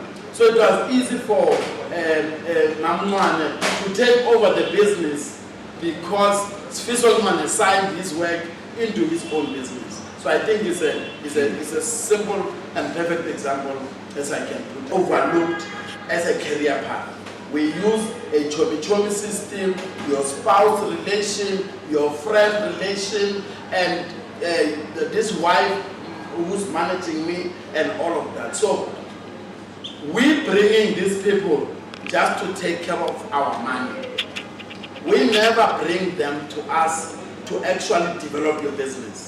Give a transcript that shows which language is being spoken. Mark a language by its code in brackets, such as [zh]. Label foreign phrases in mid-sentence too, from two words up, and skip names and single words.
[en] So it was easy for Mamwane to take over the business because Sfiso assigned his work into his own business. So I think it's a simple and perfect example, as I can put, overlooked as a career path. We use a chomi-chomi system, your spouse relation, your friend relation, and this wife who's managing me, and all of that. So we bringing these people just to take care of our money. We never bring them to us to actually develop your business.